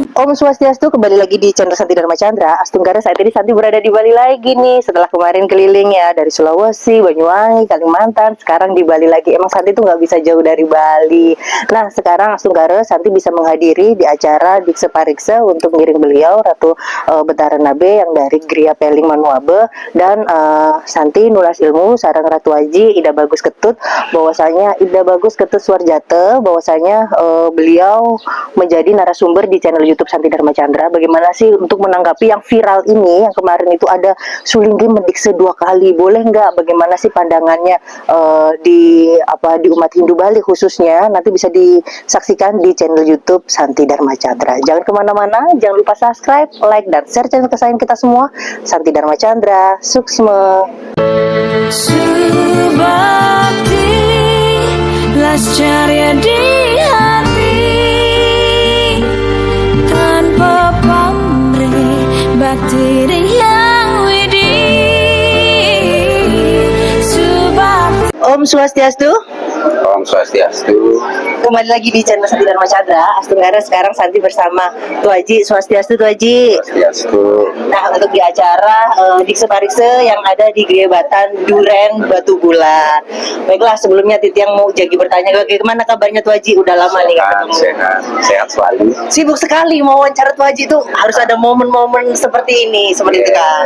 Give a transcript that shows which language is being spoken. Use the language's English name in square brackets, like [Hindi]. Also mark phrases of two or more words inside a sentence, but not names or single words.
[Balinese] Om Swastiastu, [Indonesian] kembali lagi di channel Santi Dharma Chandra. [Balinese] Astunggara, [Indonesian] saat ini Santi berada di Bali lagi nih. Setelah kemarin keliling ya dari Sulawesi, Banyuwangi, Kalimantan, sekarang di Bali lagi. Emang Santi tuh nggak bisa jauh dari Bali. Nah sekarang Astunggara, Santi bisa menghadiri di acara Dikse Pariksa untuk ngiring beliau Ratu Betara Nabe yang dari Gria Peling Manuabe, dan Santi nulas ilmu sarang Ratu Haji Ida Bagus Ketut, bahwasanya Ida Bagus Ketut Suarjate, bahwasanya beliau menjadi narasumber di channel YouTube Santi Dharma Chandra. Bagaimana sih untuk menanggapi yang viral ini, yang kemarin itu ada Sulinggi mendikse 2 kali, boleh nggak? Bagaimana sih pandangannya di umat Hindu Bali khususnya? Nanti bisa disaksikan di channel YouTube Santi Dharma Chandra. Jangan kemana-mana, jangan lupa subscribe, like, dan share channel kesayangan kita semua, Santi Dharma Chandra. [Balinese] Suksma. [Indonesian] Subakti lascarya di hati, tanpa pamrih bakti yang widi. Subakti. [Balinese] Om Swastiastu. Om Swastiastu. [Indonesian] Kembali lagi di channel Santi Dharma Chandra. Astunggara, sekarang Santi bersama Tu Haji. [Balinese] Swastiastu Tu Haji. Swastiastu. [Indonesian] Nah, untuk di acara Dikse Parikse yang ada di Griebatan Duren Batu Bulan. Baiklah, sebelumnya Titi yang mau jadi bertanya, bagaimana kabarnya Tu Haji? Udah lama nih ketemu. Sehat selalu. Sibuk sekali mau wawancara Tu Haji tuh, harus ada momen-momen seperti ini, seperti itu kan.